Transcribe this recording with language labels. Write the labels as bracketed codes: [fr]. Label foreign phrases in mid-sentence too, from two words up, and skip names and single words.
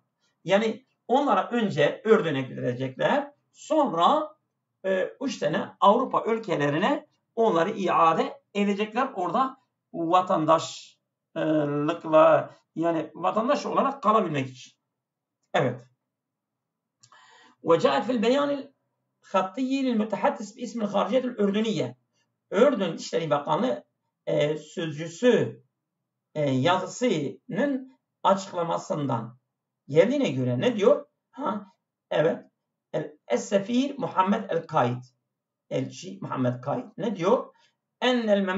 [tr] Yani onlara önce Ürdün'e gidecekler. Sonra 3 tane Avrupa ülkelerine onları iade edecekler. Orada vatandaşlıkla yani vatandaş olarak kalabilmek için. Evet. [ar] وجاء في البيان الخطي للمتحدث باسم الخارجية الأردنية. [tr] Ürdün Dışişleri Bakanlığı sözcüsü yazısının açıklamasından geldiğine göre ne diyor? Evet. Es-Sefir Muhammed el-Kaid. Elçi Muhammed Kaid ne diyor?